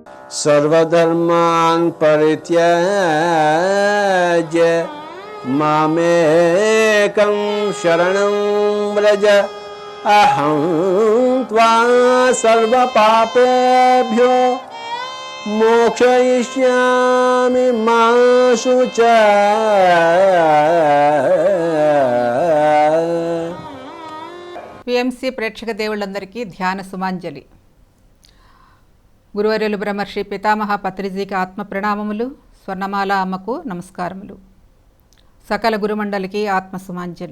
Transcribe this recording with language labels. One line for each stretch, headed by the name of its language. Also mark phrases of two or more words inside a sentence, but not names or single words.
Sanskrit: सर्वधर्मान् परित्याज्य मामेकं शरणं व्रज अहं त्वा सर्वपापेभ्यो मोक्षयिष्यामि मा शुचः।
Telugu: పిఎంసి ప్రేక్షక దేవుళ్ళందరికీ ధ్యాన సుమాంజలి. గురువర్యులు బ్రహ్మర్షి పితామహ పత్రిజీకి ఆత్మ ప్రణామములు, స్వర్ణమాల అమ్మకు నమస్కారములు, సకల గురుమండలికి ఆత్మ సుమాంజలి.